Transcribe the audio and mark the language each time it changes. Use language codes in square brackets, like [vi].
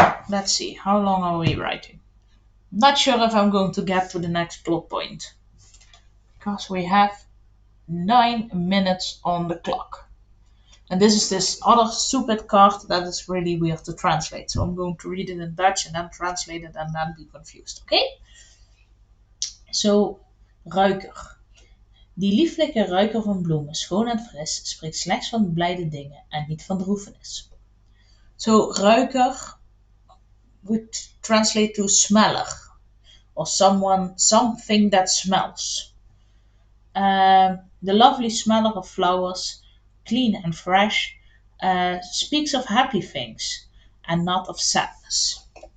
[en] Let's see, how long are we writing? Not sure if I'm going to get to the next plot point. Because we have 9 minutes on the clock. And this is this other stupid card that is really weird to translate. So I'm going to read it in Dutch and then translate it and then be confused, okay? So, ruiker. [nl] Die lieflijke ruiker van bloemen, schoon en fris, spreekt slechts van blijde dingen en niet van droefenis. [en] So, ruiker would translate to smeller or something that smells. The lovely smell of flowers, clean and fresh, speaks of happy things and not of sadness.